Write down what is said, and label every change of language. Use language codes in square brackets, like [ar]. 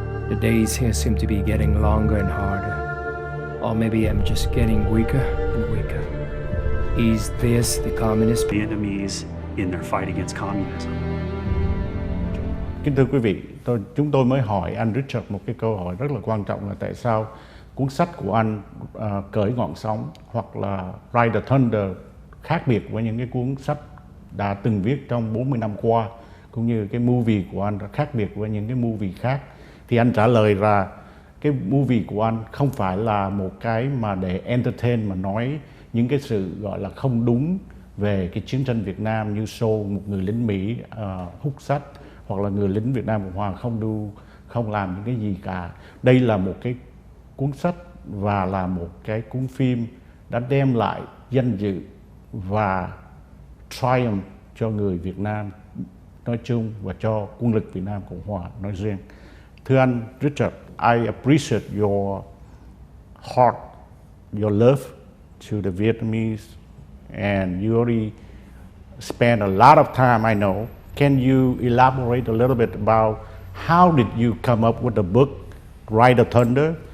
[en] The days here seem to be getting longer and harder. Or maybe I'm just getting weaker and weaker. Is this the communist Vietnamese in their fight against communism? [vi] Kính thưa quý vị, chúng tôi mới hỏi anh Richard một cái câu hỏi rất là quan trọng là tại sao cuốn sách của anh Cởi ngọn sóng hoặc là Ride the Thunder khác biệt với những cái cuốn sách đã từng viết trong 40 năm qua, cũng như cái movie của anh khác biệt với những cái movie khác. Thì anh trả lời là cái movie của anh không phải là một cái mà để entertain, mà nói những cái sự gọi là không đúng về cái chiến tranh Việt Nam, như show một người lính Mỹ hút sách, hoặc là người lính Việt Nam Cộng Hòa không làm những cái gì cả. Đây là một cái cuốn sách và là một cái cuốn phim đã đem lại danh dự và triumph cho người Việt Nam nói chung và cho quân lực Việt Nam Cộng Hòa nói riêng. Thưa anh Richard, [en] I appreciate your heart, your love to the Vietnamese, and you already spent a lot of time, I know. Can you elaborate a little bit about how did you come up with the book, Ride the Thunder?